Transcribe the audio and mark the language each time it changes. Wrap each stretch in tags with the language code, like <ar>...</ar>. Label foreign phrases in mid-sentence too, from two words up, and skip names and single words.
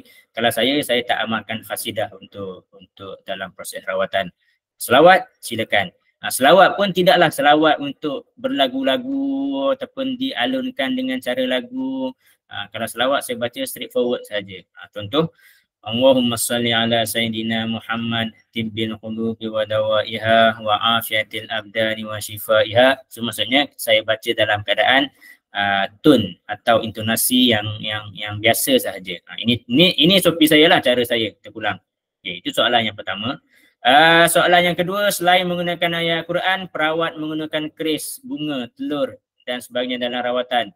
<ms>Kalau saya tak amalkan khasidah untuk dalam proses rawatan. Selawat silakan. Selawat pun tidaklah selawat untuk berlagu-lagu ataupun dialunkan dengan cara lagu. Kalau selawat saya baca straightforward saja. Contoh,</ms> <ar>اللهم صل على سيدنا محمد طب القلوب ودوائها وعافية الأبدان وشفائها.</ar> <ms>So maksudnya saya baca dalam keadaan tone atau intonasi yang biasa sahaja. Ini sopi saya lah, cara saya terpulang. Okay, itu soalan yang pertama. Soalan yang kedua, selain menggunakan ayat Quran, perawat menggunakan keris, bunga, telur dan sebagainya dalam rawatan.</ms>